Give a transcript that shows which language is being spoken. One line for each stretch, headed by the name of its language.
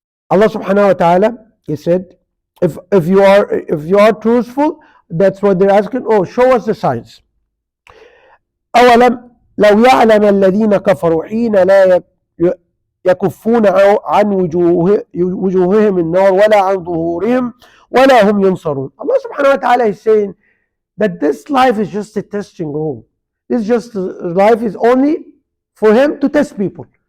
English: Allah subhanahu wa ta'ala, He said, if you are truthful, that's what they're asking. Oh, show us the signs.
Arabic: أولم لو يعلم الذين كفروا حين لا يكفون عن وجوههم النار ولا عن ظهورهم ولا هم ينصرون.
English: Allah subhanahu wa ta'ala is saying that this life is just a testing room. Life is only for Him to test people.